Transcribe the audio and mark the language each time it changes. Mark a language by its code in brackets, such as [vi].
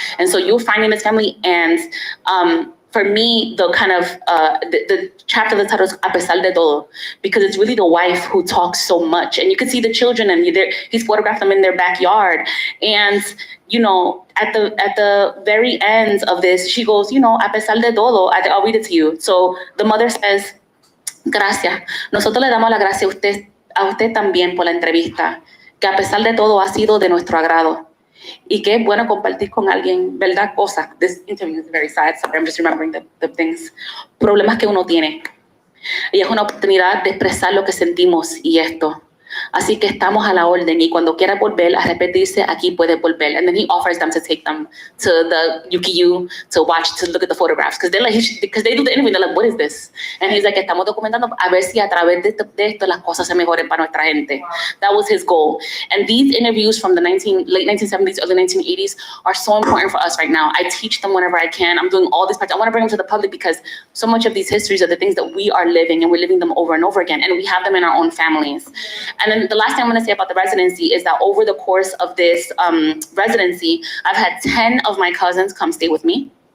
[en] And so you'll find in this family. And for me, the kind of, the chapter that titles A Pesar de Todo, because it's really the wife who talks so much. And you can see the children and he's photographed them in their backyard. And, you know, at the very end of this, she goes, you know, [es] a pesar de todo, [en] I'll read it to you. So the mother says, gracias. [es] Nosotros le damos la gracia a usted también por la entrevista, que a pesar de todo ha sido de nuestro agrado. Y qué bueno compartir con alguien, ¿verdad? Cosas. [en] This interview is very sad, so I'm just remembering the things. [es] Problemas que uno tiene. Y es una oportunidad de expresar lo que sentimos y esto. Así que estamos a la orden y cuando quiera volver a repetirse, aquí puede volver. [en] And then he offers them to take them to the UKU to watch, to look at the photographs. Because they do the interview, they're like, what is this? And he's like, [es] estamos documentando a ver si a través de esto las cosas se mejoren para nuestra gente. [en] That was his goal. And these interviews from the late 1970s, early 1980s are so important for us right now. I teach them whenever I can. I'm doing all these projects. I want to bring them to the public because so much of these histories are the things that we are living and we're living them over and over again. And we have them in our own families. And then the last thing I'm going to say about the residency is that over the course of this residency, I've had 10 of my cousins come stay with me.